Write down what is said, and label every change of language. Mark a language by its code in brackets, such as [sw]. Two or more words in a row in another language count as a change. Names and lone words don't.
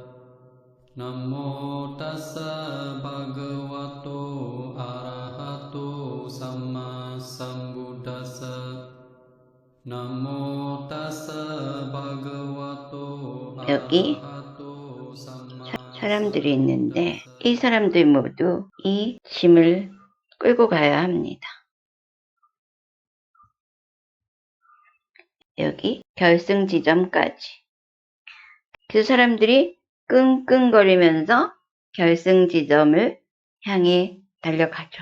[pi] Namo tassa bhagavato arahato samma sambuddhassa. Namo tassa bhagavato [ko] 여기 [pi] arahato samma [ko] 사람들이 있는데 이 사람들 모두 이 짐을 끌고 가야 합니다. 여기 결승 지점까지. 그 사람들이 끙끙거리면서 결승 지점을 향해 달려가죠.